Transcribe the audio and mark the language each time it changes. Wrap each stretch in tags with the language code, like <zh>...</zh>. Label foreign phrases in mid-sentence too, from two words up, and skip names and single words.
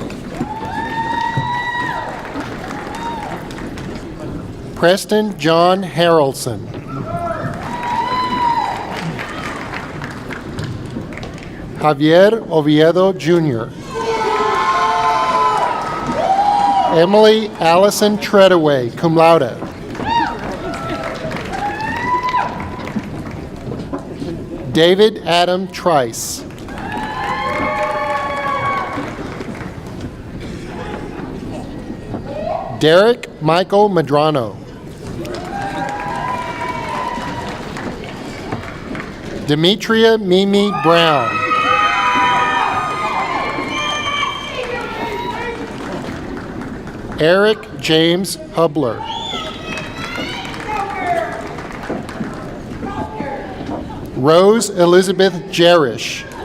<en>Preston John Harrelson. Javier Oviedo Jr. Emily Allison Treadaway,</en> <la>cum laude.</la> <en>David Adam Trice. Derek Michael Madrano. Demetria Mimi Brown. Eric James Hubler. Rose Elizabeth Jerish.</en>